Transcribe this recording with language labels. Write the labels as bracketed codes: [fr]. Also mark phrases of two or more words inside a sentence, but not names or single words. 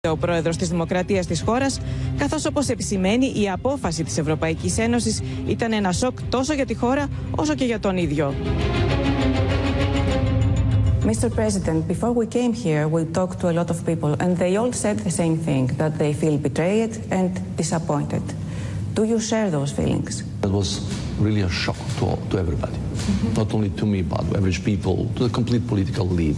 [el] Ο πρόεδρος της Δημοκρατίας της χώρας, καθώς όπως επισημαίνει η απόφαση της Ευρωπαϊκής Ένωσης ήταν ένα σοκ τόσο για τη χώρα όσο και για τον ίδιο. [en] Mr. President, before we came here, we talked to a lot of people and they all said the same thing, that they feel betrayed and disappointed. Do you share those feelings? It was really a shock to everybody, not only to me, but to average people, to the complete political lead.